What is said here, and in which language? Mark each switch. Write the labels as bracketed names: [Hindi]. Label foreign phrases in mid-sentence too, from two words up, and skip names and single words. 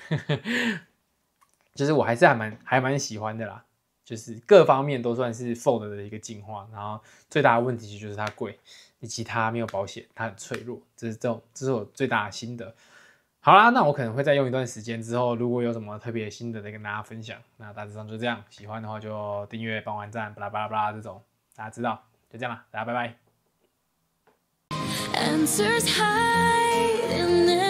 [Chinese] 就是我還是還蠻喜歡的啦，就是各方面都算是 Fold 的一個進化，然後最大的問題就是它貴，以及它沒有保險，它很脆弱，這是我最大的心得。好啦，那我可能會再用一段时間之後，如果有什麼特別心得再跟大家分享。那大致上就這樣，喜歡的話就訂閱、幫按讚、巴拉巴拉巴拉這種，大家知道。就這樣啦，大家拜拜。 [English] Answers hide in